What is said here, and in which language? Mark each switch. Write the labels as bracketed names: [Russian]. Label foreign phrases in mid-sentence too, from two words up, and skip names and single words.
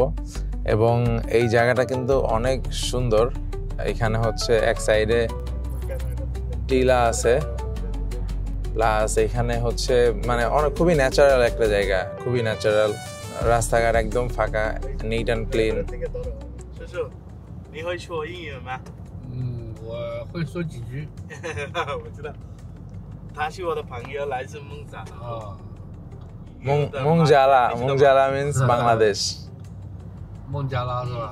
[Bangla] এবং এই জায়গাটা কিন্তু অনেক সুন্দর। এখানে হচ্ছে এক সাইডে টিলা আছে, প্লাস এখানে হচ্ছে মানে অনেক খুবই ন্যাচারাল একটা জায়গা, খুবই ন্যাচারাল। রাস্তাঘাট একদম ফাঁকা, [English] neat and clean. [Chinese] 我会说几句。我知道，他是我的朋友，来自孟加拉。 [English] 孟加拉 means Bangladesh。 [Chinese] 孟加拉是吧？